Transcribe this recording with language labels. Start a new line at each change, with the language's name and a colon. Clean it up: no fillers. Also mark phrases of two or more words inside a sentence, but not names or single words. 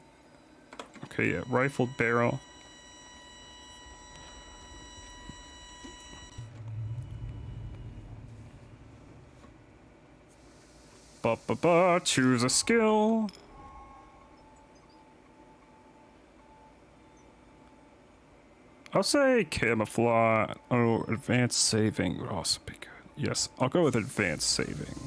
English: Okay, yeah, rifled barrel. Ba ba ba, choose a skill. I'll say camouflage. Oh, advanced saving would also be good. Yes, I'll go with advanced saving.